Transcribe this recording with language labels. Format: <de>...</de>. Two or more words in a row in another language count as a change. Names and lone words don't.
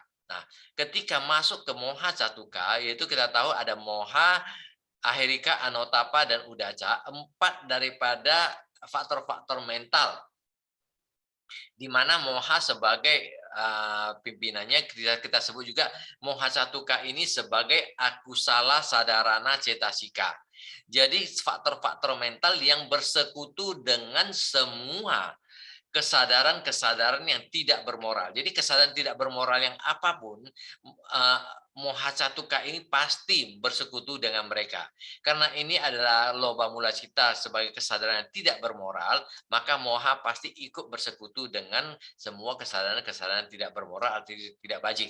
<id>Nah, ketika masuk ke</id> <pi>moha catuka,</pi> <id>yaitu kita tahu ada</id> <pi>moha, ahirika, anotapa,</pi> <id>dan udaca, 4 daripada faktor-faktor mental di mana moha sebagai pimpinannya kita sebut juga</id> <pi>moha catuka</pi> <id>ini sebagai</id> <pi>akusala sadarana cetasika.</pi> <id>Jadi faktor-faktor mental yang bersekutu dengan semua kesadaran-kesadaran yang tidak bermoral. Jadi kesadaran tidak bermoral yang apapun,</id> <pi>moha catuka</pi> <id>ini pasti bersekutu dengan mereka. Karena ini adalah</id> <pi>loba mula cita</pi> <id>sebagai kesadaran yang tidak bermoral, maka moha pasti ikut bersekutu dengan semua kesadaran-kesadaran tidak bermoral atau tidak bajik.</id>